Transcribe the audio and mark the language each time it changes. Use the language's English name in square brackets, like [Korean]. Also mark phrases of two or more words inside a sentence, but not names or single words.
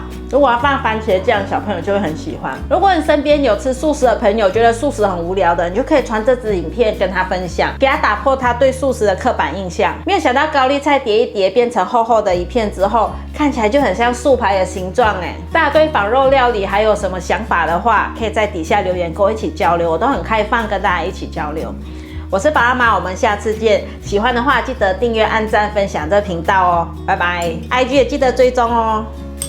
[Chinese] 如果要放番茄醬，小朋友就會很喜歡。如果你身邊有吃素食的朋友，覺得素食很無聊的，你就可以傳這支影片跟他分享，給他打破他對素食的刻板印象。沒有想到高麗菜疊一疊變成厚厚的一片之後，看起來就很像素排的形狀哎。大家對仿肉料理還有什麼想法的話，可以在底下留言跟我一起交流，我都很開放跟大家一起交流。我是巴拉媽，我們下次見。喜歡的話記得訂閱、按讚、分享這頻道哦，拜拜。IG 也記得追蹤哦。